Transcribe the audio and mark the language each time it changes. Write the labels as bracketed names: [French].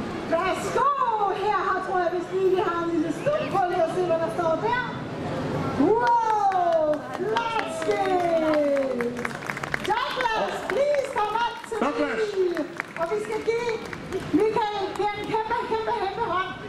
[Danish] Værsgo! Her tror jeg, hvis vi har en lille stund på lige at se, hvad der står der. Wow! Flotskilt! [English] Douglas, please come up to me! [Danish] Og vi skal give Michael en kæmpe hånd.